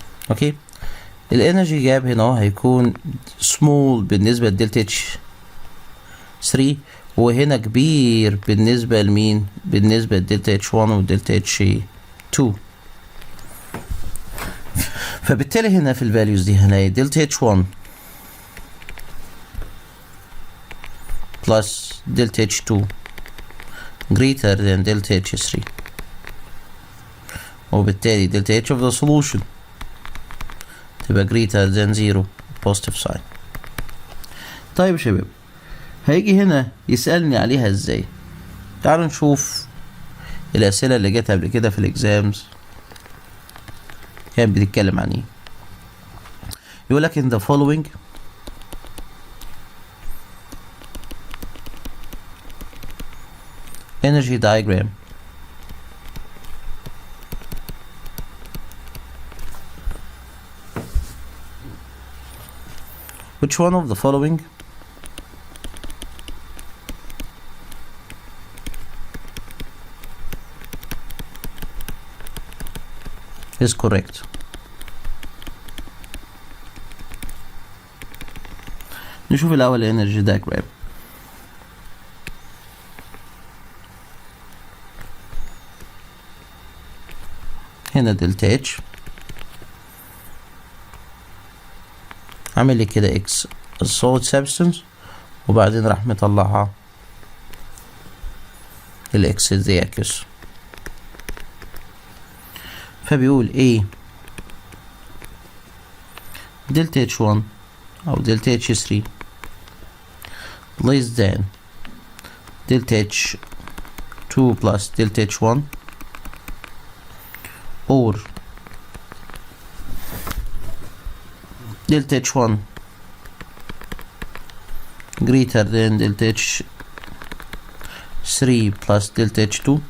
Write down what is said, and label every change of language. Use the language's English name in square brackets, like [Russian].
[Arabic] اوكي، الانرجي جاب هنا اهو هيكون سمول بالنسبه للدلتا اتش 3، وهنا كبير بالنسبه لمين؟ بالنسبه للدلتا اتش 1 والدلتا اتش 2. فبالتالي هنا في الفاليوز دي هنلاقي [English] delta H 1 plus delta H2 greater than delta H3، [Arabic] وبالتالي [English] delta H of the solution [Arabic] تبقى [English] greater than 0 positive sign. [Arabic] طيب يا شباب، هيجي هنا يسألني عليها ازاي. تعالوا نشوف الأسئلة اللي جت قبل كده في الإكزامز كانت بتتكلم عن ايه. يقولك [English] in the following energy diagram Which one of the following is correct? [Arabic] نشوف الأول energy diagram. هنا دلتا اتش عامل لي كده اكس solid substance وبعدين راح مطلعها الاكس دياكس. فبيقول ايه دلتا اتش 1 او دلتا اتش 3 [English] less than [Arabic] دلتا اتش 2 plus دلتا اتش 1 [English] or delta H1 greater than delta H3 plus delta H2.